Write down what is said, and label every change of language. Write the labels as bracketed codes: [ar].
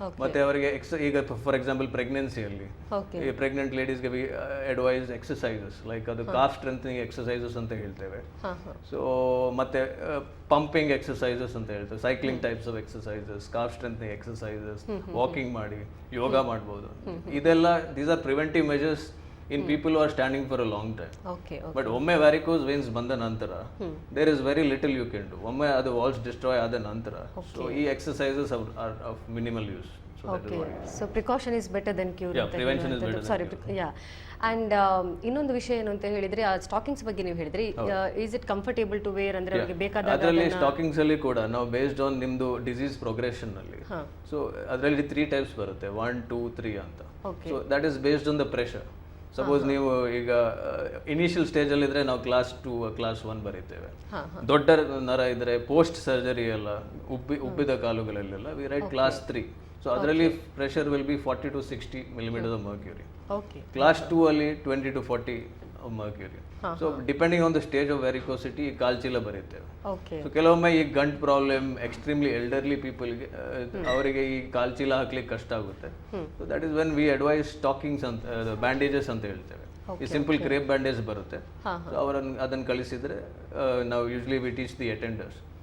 [kn] ಮತ್ತೆ ಅವರಿಗೆ ಈಗ ಫಾರ್ ಎಕ್ಸಾಂಪಲ್ ಪ್ರೆಗ್ನೆನ್ಸಿಯಲ್ಲಿ ಈ pregnant ಲೇಡೀಸ್ಗೆ [en] we advise exercises like [kn] ಅದು ಕಾಫ್ ಸ್ಟ್ರೆಂಥನಿಂಗ್ ಎಕ್ಸಸೈಸಸ್ ಅಂತ ಹೇಳ್ತೇವೆ. ಸೊ ಮತ್ತೆ ಪಂಪಿಂಗ್ ಎಕ್ಸಸೈಸಸ್ ಅಂತ ಹೇಳ್ತೇವೆ, cycling types of exercises, calf strengthening exercises, walking ಮಾಡಿ, ಯೋಗ ಮಾಡ್ಬೋದು. [en] ಇದೆಲ್ಲ these are preventive measures in people who are standing for a long time. But [kn] ಒಮ್ಮೆ ವ್ಯಾರಿಕೋಸ್ ವೇನ್ಸ್ ಬಂದ ನಂತರ [en] there is very little you can do. [kn] ಒಮ್ಮೆ ಅದು [en] valves destroy [kn] ಆದ ನಂತರ [en] So ಈ exercises are of minimal use. So precaution is better than cure. Prevention is better. Sorry, yeah. [kn] And ಇನ್ನೊಂದು ವಿಷಯ ಏನು ಅಂತ ಹೇಳಿದ್ರೆ ಆ ಸ್ಟಾಕಿಂಗ್ಸ್ ಬಗ್ಗೆ ನೀವು ಹೇಳಿದ್ರಿ, [en] Is it comfortable to wear? [kn] ಅಂದ್ರೆ ಅವರಿಗೆ ಬೇಕಾದ ಅದರಲ್ಲಿ ಸ್ಟಾಕಿಂಗ್ಸ್ ಅಲ್ಲಿ ಕೂಡ ನಾವು ಬೇಸ್ಡ್ ಆನ್ ನಿಮ್ದು ಡಿಸೀಸ್ ಪ್ರೋಗ್ರೆಷನ್ ಅಲ್ಲಿ ಸೊ ಅದರಲ್ಲಿ 3 ಟೈಪ್ಸ್ ಬರುತ್ತೆ, 1, 2, 3 ಅಂತ. [en] So that is based on the pressure. Suppose [kn] ನೀವು ಈಗ ಇನಿಷಿಯಲ್ ಸ್ಟೇಜಲ್ಲಿ ಇದ್ರೆ ನಾವು [en] class 2 class 1 [kn] ಬರೀತೇವೆ. ದೊಡ್ಡ ನರ ಇದ್ರೆ ಪೋಸ್ಟ್ ಸರ್ಜರಿ ಎಲ್ಲ ಉಬ್ಬಿದ ಕಾಲುಗಳಲ್ಲೆಲ್ಲ [en] We write class 3. So [kn] ಅದರಲ್ಲಿ [en] Pressure will be 40 to 60 millimeters of mercury. Class 2 ಅಲ್ಲಿ 20 to 40 of mercury. So depending on the stage of varicosity [kn] ಕಾಲ್ಚೀಲ ಬರೀತೇವೆ. So ಕೆಲವೊಮ್ಮೆ ಈ ಗಂಟ್ ಪ್ರಾಬ್ಲಮ್ ಎಕ್ಸ್ಟ್ರೀಮ್ಲಿ ಎಲ್ಡರ್ಲಿ ಪೀಪಲ್ಗೆ ಅವರಿಗೆ ಈ ಕಾಲ್ಚೀಲ ಹಾಕ್ಲಿಕ್ಕೆ ಕಷ್ಟ ಆಗುತ್ತೆ. [en] so that is when we advise stockings [kn] ಅಂತ, ಬ್ಯಾಂಡೇಜಸ್ ಅಂತ ಹೇಳ್ತೇವೆ. ಈ ಸಿಂಪಲ್ ಕ್ರೇಪ್ ಬ್ಯಾಂಡೇಜ್ ಬರುತ್ತೆ. ಸೊ ಅವರನ್ನು ಅದನ್ನು ಕಳಿಸಿದ್ರೆ ನಾವು usually [en] We teach the attenders.